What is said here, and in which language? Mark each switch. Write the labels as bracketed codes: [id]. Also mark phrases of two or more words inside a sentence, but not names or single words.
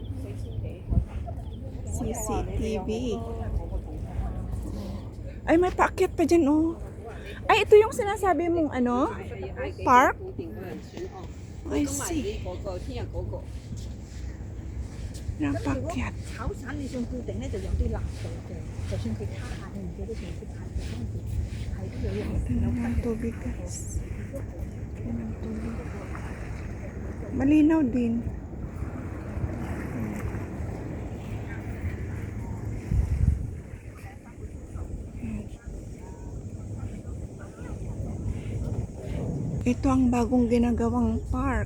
[tl] CCTV. Ay, may paakyat pa dyan, oh. Ay, ito yung sinasabi mong ano? [en] Park? I see. [tl] Yung paakyat. [yue] 炒散你上固定咧就有啲難度嘅，就算佢卡下你唔記得上去拍嘅當時係都有用。 [tl] Ito ng tubig, guys. Ito ng tubig. Malinaw din. Ito ang bagong ginagawang park.